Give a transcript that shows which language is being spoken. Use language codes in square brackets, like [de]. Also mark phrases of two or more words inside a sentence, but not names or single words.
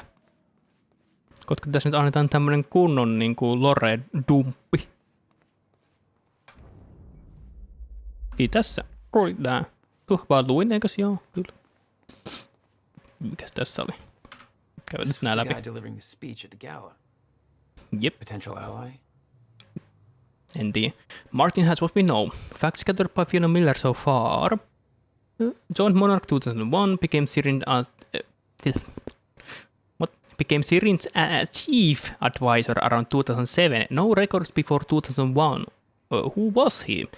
[fi] Koska tässä nyt annetaan tämmönen kunnon niinku lore-dumppi. Ei tässä oli tää. Vaan luin, eikös joo? Kyllä. Mikäs tässä oli? Käydään nyt nää läpi. [en] Yep. Potential ally? [fi] En tiedä. [en] Martin has what we know. Facts gathered by Fiona Miller so far. Joined Monarch 2001, became Syrin's chief advisor around 2007. No records before 2001. Who was he?